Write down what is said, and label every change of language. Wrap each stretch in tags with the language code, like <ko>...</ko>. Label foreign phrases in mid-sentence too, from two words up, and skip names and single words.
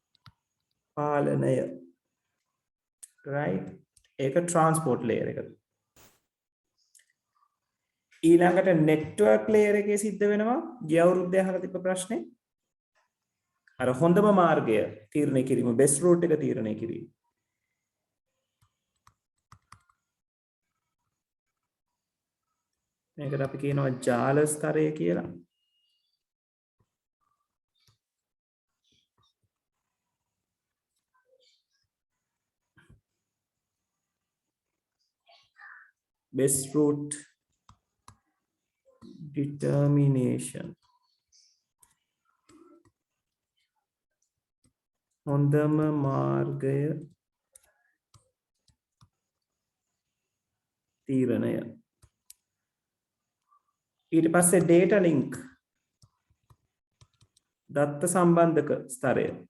<si>පාලනය right ඒක</si> <en>transport layer</en> <si>එක ඊළඟට</si> <en>network layer</en> <si>එකේ සිද්ධ වෙනවා ගිය අවුරුද්දේ අහලා තිබ්බ ප්‍රශ්නේ. අර හොඳම මාර්ගය තීරණය කිරීම</si> <en>best route</en> <si>එක තීරණය කිරීම. මේකට අපි කියනවා ජාල ස්තරය කියලා.</si> <en>best route determination.</en> <si>හොඳම මාර්ගය තීරණය. ඊට පස්සේ</si> <en>data link</en> <si>දත්ත සම්බන්ධක ස්තරය.</si>